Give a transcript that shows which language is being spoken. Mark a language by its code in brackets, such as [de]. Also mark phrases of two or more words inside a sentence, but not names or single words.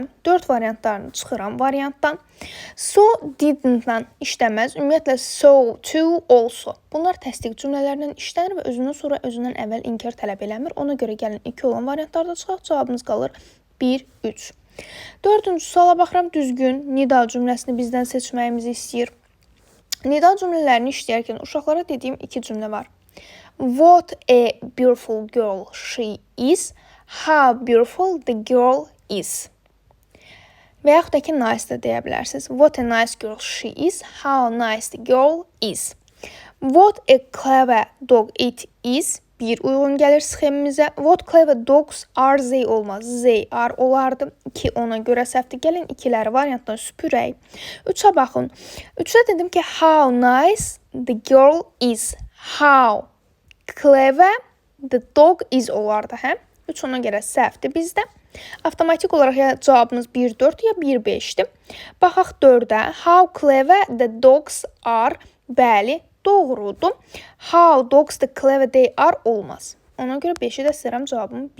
[az] 4 variantlarını çıxıram variantdan. So, didn't-dən işləməz. Ümumiyyətlə, [en] so, to, also. [az] Bunlar təsdiq cümlələrlə işlənir və özündən sonra özündən əvvəl inkar tələb eləmir. Ona görə gəlin 2 olan variantlarda çıxaq. Cavabımız qalır 1, 3. 4-cü suala baxıram. Düzgün nida cümləsini bizdən seçməyimizi istəyir. Nida cümlələrini işləyərkən uşaqlara dediyim 2 cümlə var. [en] What a beautiful girl she is. How beautiful the girl is. [az] Və yaxud da ki, nice də deyə bilərsiniz. [en] What a nice girl she is. How nice the girl is. What a clever dog it is. [az] Bir uyğun gəlir sxemimizə. [en] What clever dogs are they olmaz. They are [az] olardı. 2 ona görə səhvdir. Gəlin 2-ləri variantdan süpürək. 3-ə baxın. 3-də dedim ki, [en] how nice the girl is. How clever the dog is olardı. [az] 3 ona görə səhvdir bizdə. Avtomatik olaraq ya cavabımız 1-4 ya 1-5-dir. Baxaq 4-ə. [en] How clever the dogs are. [az] Bəli, doğrudur. [en] How dogs the clever they are olmaz. [az] Ona görə 5-i də istəyirəm cavabım 1.